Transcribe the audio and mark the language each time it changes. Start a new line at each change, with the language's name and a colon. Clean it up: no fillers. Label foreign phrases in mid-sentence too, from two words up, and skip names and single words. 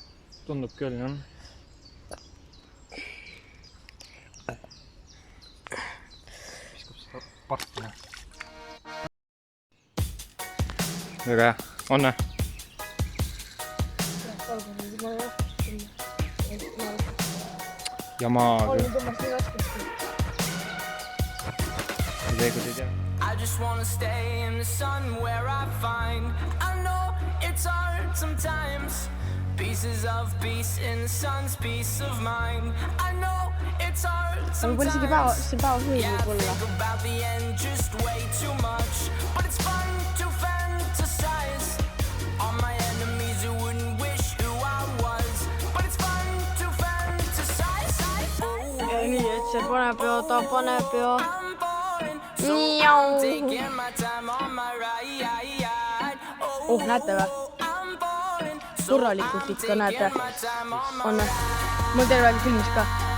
Estonian: Tundub küll, jah. Viskab seda partina. Väga hea. Onne? Ja maa küll.
English: I just wanna stay in the sun where I find I know it's hard sometimes. Pieces of peace in the sun's peace of mind. I know it's hard sometimes. Yeah, I think about the end just way too much. But it's fun to fantasize on my enemies who wouldn't wish who I was. But it's fun to fantasize.
Estonian: Ja nii, et see paneb jo, ta paneb jo. Oh, näete või? Korralikult ikka näete. On või? Mul terve aeg filmis ka.